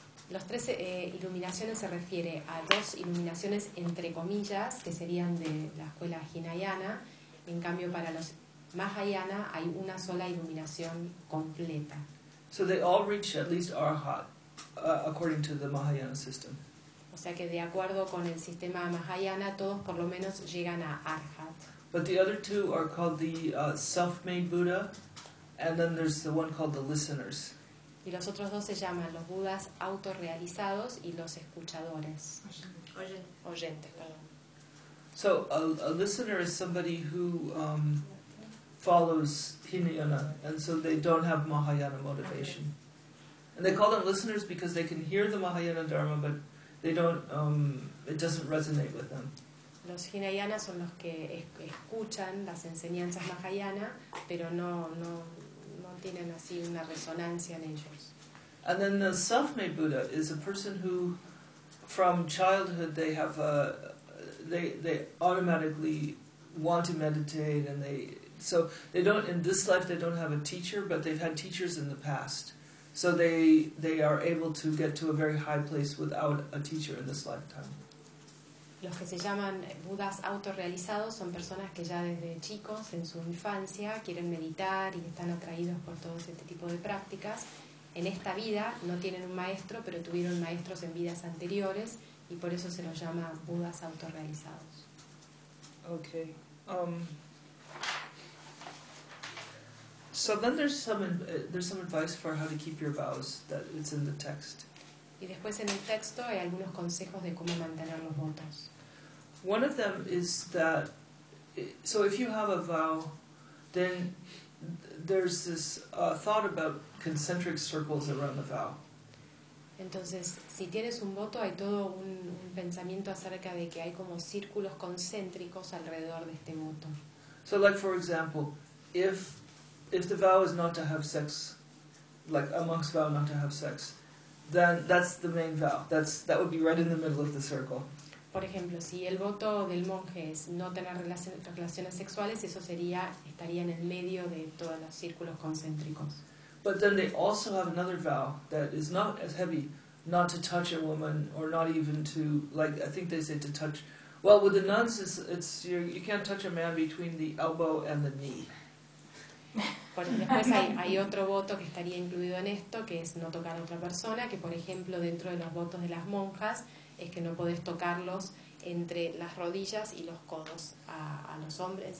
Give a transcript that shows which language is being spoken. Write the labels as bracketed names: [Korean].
[Spanish] Los tres iluminaciones se refiere a dos iluminaciones entre comillas que serían de la escuela Hinayana. En cambio, para los Mahayana hay una sola iluminación completa. [English] So they all reach at least Arhat, according to the Mahayana system. [Spanish] O sea que de acuerdo con el sistema Mahayana, todos por lo menos llegan a Arhat. [English] But the other two are called the self-made Buddha, and then there's the one called the listeners. [Spanish] Y los otros dos se llaman los Budas autorrealizados y los escuchadores. Oyentes, perdón. [English] So a listener is somebody who follows Hinayana, and so they don't have Mahayana motivation. Okay. And they call them listeners because they can hear the Mahayana Dharma, but they don't, it doesn't resonate with them. [Spanish] Los Hinayanas son los que escuchan las enseñanzas Mahayana, pero no tienen así una resonancia en ellos. [English] And then the self-made Buddha is a person who, from childhood, they automatically want to meditate, and they don't in this life they don't have a teacher, but they've had teachers in the past, So they are able to get to a very high place without a teacher in this lifetime. [Spanish] Los que se llaman budas autorrealizados son personas que ya desde chicos en su infancia quieren meditar y están atraídos por todo este tipo de prácticas. En esta vida no tienen un maestro, pero tuvieron maestros en vidas anteriores y por eso se los llama budas autorrealizados. [English] Okay. So then there's some advice for how to keep your vows that it's in the text. [Spanish] Y después en el texto hay algunos consejos de cómo mantener los votos. [English] One of them is that, so if you have a vow, then there's this thought about concentric circles around the vow. [Spanish] Entonces, si tienes un voto, hay todo un pensamiento acerca de que hay como círculos concéntricos alrededor de este voto. [English] So like for example, if the vow is not to have sex, like a monk's vow not to have sex, then that's the main vow. That would be right in the middle of the circle. [Spanish] Por ejemplo, si el voto del monje es no tener relaciones sexuales, eso estaría en el medio de todos los círculos concéntricos. [English] But then they also have another vow that is not as heavy, not to touch a woman, or not even to, like, I think they say to touch. Well, with the nuns, you can't touch a man between the elbow and the knee. [Spanish] Después hay otro voto que estaría incluido en esto, que es no tocar a otra persona, que por ejemplo, dentro de los votos de las monjas, es que no podés tocarlos entre las rodillas y los codos a los hombres.